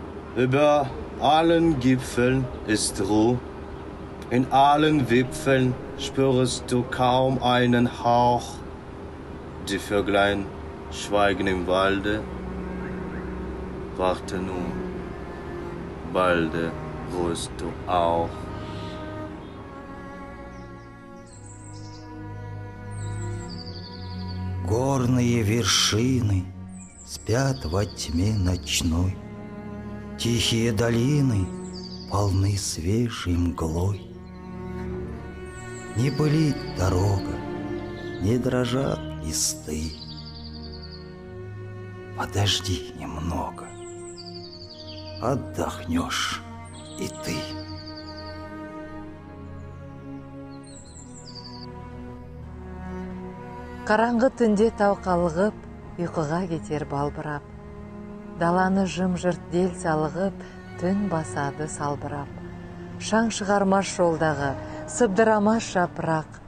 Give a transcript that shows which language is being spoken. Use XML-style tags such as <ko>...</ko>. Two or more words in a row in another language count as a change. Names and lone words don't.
<de>Über allen Gipfeln ist Ruhe, in allen Wipfeln spürst du kaum einen Hauch. Die Vöglein schweigen im Walde, warte nur, balde ruhst du auch.</de> <ru>Горные вершины спят во тьме ночной, тихие долины полны свежей мглой. Не пылит дорога, не дрожат листы. Подожди немного, отдохнешь и ты.</ru> <kk>Қараңғы түнде тау қалғып, ұйқыға кетер балбырап. Даланы жым-жырт дел салығып, түн басады салбырап. Шаң шығармаш жолдағы, сыбдырамаш жапырақ.</kk>